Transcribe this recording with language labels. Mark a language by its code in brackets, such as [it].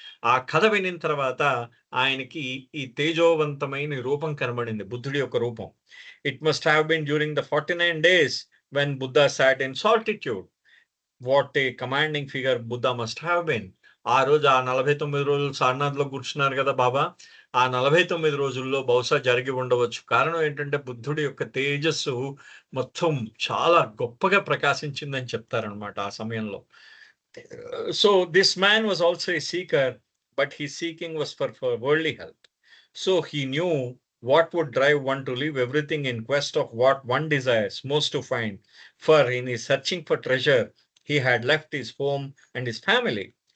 [te] ఆ కథ వినిన తర్వాత ఆయనకి ఈ తేజోవంతమైన రూపం కనబడింది. బుద్ధుడి యొక్క రూపం. [en] It must have been during the 49 days when Buddha sat in solitude. What a commanding figure Buddha must have been. [te] ఆ రోజు 49 రోజులు సారనాథ్‌లో కూర్చున్నారు కదా బాబా. ఆ 49 రోజుల్లో బహుశా జరిగి ఉండవచ్చు. కారణం ఏంటంటే బుద్ధుడి యొక్క తేజస్సు మొత్తం చాలా గొప్పగా ప్రకాశించిందని చెప్తారనమాట ఆ సమయంలో. [en] So this man was also a seeker, but his seeking was for worldly health. So he knew what would drive one to leave everything in quest of what one desires most to find. For in his searching for treasure, he had left his home and his family.